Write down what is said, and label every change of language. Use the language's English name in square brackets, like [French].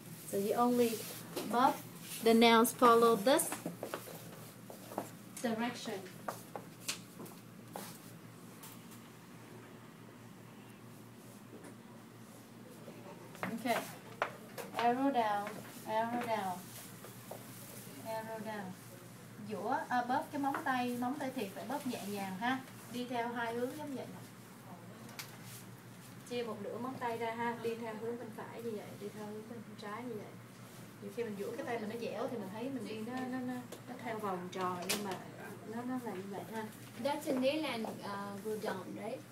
[English] So you only buff the nails, follow this direction. Okay. Arrow down, arrow down, arrow down. [Vietnamese] Bóp cái móng tay thiệt phải bóp nhẹ nhàng ha. Đi theo hai hướng giống vậy. Chia một nửa móng tay ra ha, đi theo hướng bên phải như vậy, đi theo hướng bên trái như vậy. Nhiều khi mình duỗi cái tay mình nó dẻo thì mình thấy mình đi nó theo vòng tròn, nhưng mà nó là như vậy ha. [English] That's a nail and go down, right?